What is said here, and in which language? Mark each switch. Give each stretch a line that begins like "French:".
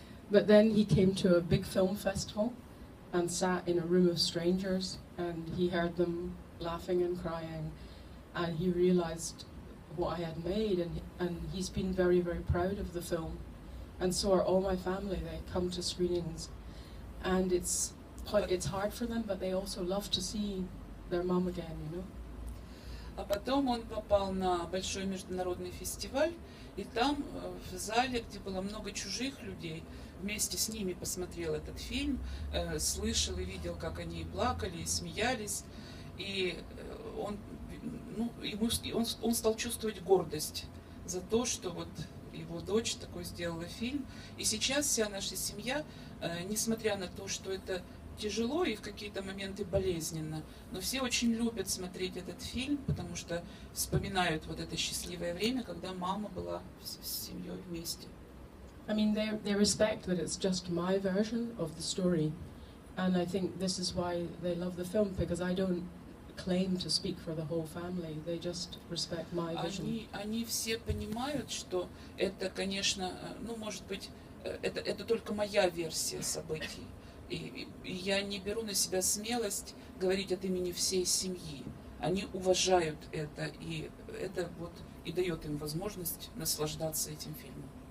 English: But then he came to a big film festival and sat in a room of strangers, and he heard them laughing and crying, and he realized what I had made, and he's been very, very proud of the film. And so are all my family. They come to screenings, and it's hard for them, but they also love to see their mom again, you know.
Russian: А потом он попал на большой международный фестиваль, и там в зале, где было много чужих людей, вместе с ними посмотрел этот фильм, слышал и видел, как они плакали и смеялись, и он стал чувствовать гордость за то, что вот его дочь такой сделала фильм. И сейчас вся наша семья, несмотря на то, что это тяжело и в какие-то моменты болезненно, но все очень любят смотреть этот фильм, потому что вспоминают вот это счастливое время, когда мама была с семьей вместе.
English: I mean, they respect that it's just my version of the story, and I think this is why they love the film, because I don't claim to speak for the whole family. They just respect my vision.
Russian: Они все понимают, что это, конечно, может быть, это только моя версия событий. И я не беру на себя смелость говорить от имени всей семьи. Они уважают это, и это вот и дает им возможность наслаждаться этим фильмом.